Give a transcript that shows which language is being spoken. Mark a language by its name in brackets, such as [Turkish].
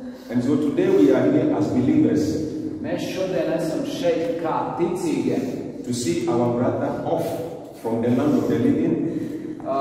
[English] And so today we are here as believers [Latvian] Mēs šodien esam šeit kā ticīgie, [English] to see our brother off from the land of the living,